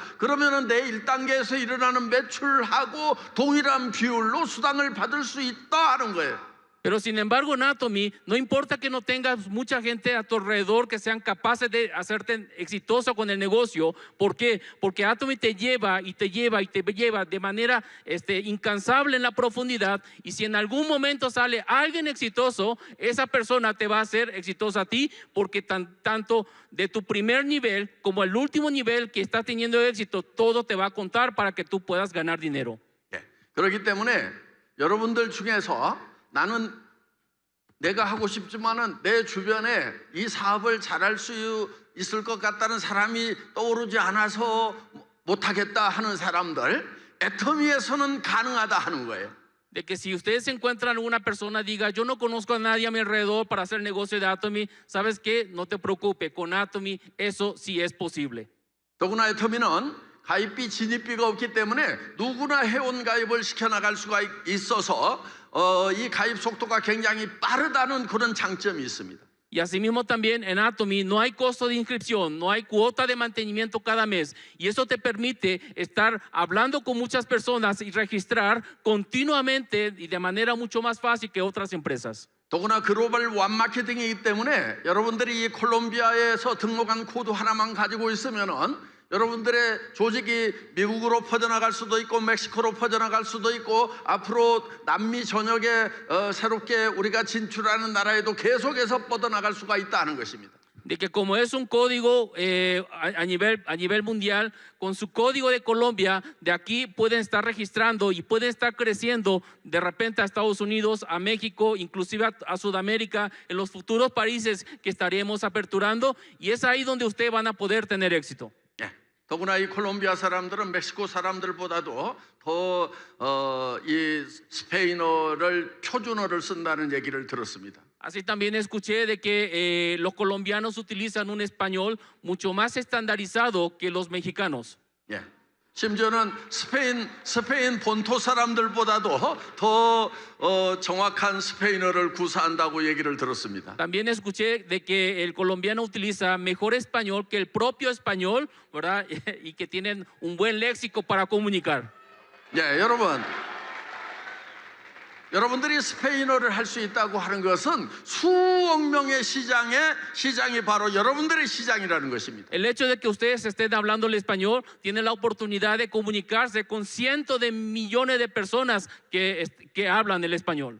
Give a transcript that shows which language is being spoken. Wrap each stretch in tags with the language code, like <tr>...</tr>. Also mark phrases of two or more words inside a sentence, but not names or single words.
<ko>그러면은 내 1단계에서 일어나는 매출하고 동일한 비율로 수당을 받을 수 있다 하는 거예요.</ko> <es>Pero sin embargo, en Atomy, no importa que no tengas mucha gente a tu alrededor que sean capaces de hacerte exitoso con el negocio. ¿Por qué? Porque Atomy te lleva y te lleva y te lleva de manera incansable en la profundidad. Y si en algún momento sale alguien exitoso, esa persona te va a hacer exitosa a ti, porque tanto de tu primer nivel como el último nivel que estás teniendo éxito, todo te va a contar para que tú puedas ganar dinero.</es> <ko>그렇기 때문에 여러분들 중에서 나는 내가 하고 싶지만은 내 주변에 이 사업을 잘할 수 있을 것 같다는 사람이 떠오르지 않아서 못하겠다 하는 사람들, 애터미에서는 가능하다 하는 거예요.</ko> <es>De que si ustedes se encuentran una persona diga, yo no conozco a nadie a mi alrededor para hacer negocio de Atomy, ¿sabes qué? No te preocupes, con Atomy eso sí es posible.</es> <ko>더구나 애터미는 가입비, 진입비가 없기 때문에 누구나 회원 가입을 시켜나갈 수가 있어서 이 가입 속도가 굉장히 빠르다는 그런 장점이 있습니다.</ko> <es>Y asimismo también en Atomy no hay costo de inscripción, no hay cuota de mantenimiento cada mes. Y eso te permite estar hablando con muchas personas y registrar continuamente y de manera mucho más fácil que otras empresas.</es> <ko>더구나 글로벌 완 마케팅이기 때문에 여러분들이 이 콜롬비아에서 등록한 코드 하나만 가지고 있으면은 여러분들의 조직이 미국으로 퍼져나갈 수도 있고 멕시코로 퍼져나갈 수도 있고 앞으로 남미 전역에 새롭게 우리가 진출하는 나라에도 계속해서 뻗어나갈 수가 있다는 것입니다.</ko> <es>De que como es un código a nivel mundial, con su código de Colombia, de aquí pueden estar registrando y pueden estar creciendo de repente a Estados Unidos, a México, inclusive a Sudamérica, en los futuros países que estaremos aperturando, y es ahí donde ustedes van a poder tener éxito.</es> <ko>예, 더구나 이 콜롬비아 사람들은 멕시코 사람들보다도 더 이 스페인어를 표준어를 쓴다는 얘기를 들었습니다.</ko> <es>Así también escuché de que los colombianos utilizan un español mucho más estandarizado que los mexicanos.</es> <ko>예, 심지어는 스페인 본토 사람들보다도 더 정확한 스페인어를 구사한다고 얘기를 들었습니다.</ko> <es>También escuché de que el colombiano utiliza mejor español que el propio español, ¿verdad? Y que tienen un buen léxico para comunicar.</es> <ko>예, 여러분들이 스페인어를 할 수 있다고 하는 것은 수억 명의 시장이 바로 여러분들의 시장이라는 것입니다.</ko> <es>El hecho de que ustedes estén hablando el español, tienen la oportunidad de comunicarse con cientos de millones de personas que hablan el español.</es>